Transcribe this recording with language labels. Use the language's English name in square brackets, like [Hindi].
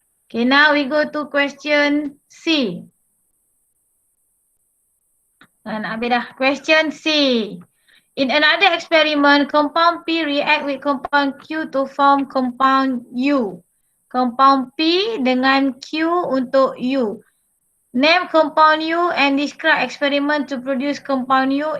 [English] Okay, now we go to question C. [Malay] Nak habis dah. [English] Question C. In another experiment, compound P react with compound Q to form compound U. [Malay] Compound P dengan Q untuk U. [English] Name compound U and describe experiment to produce compound U.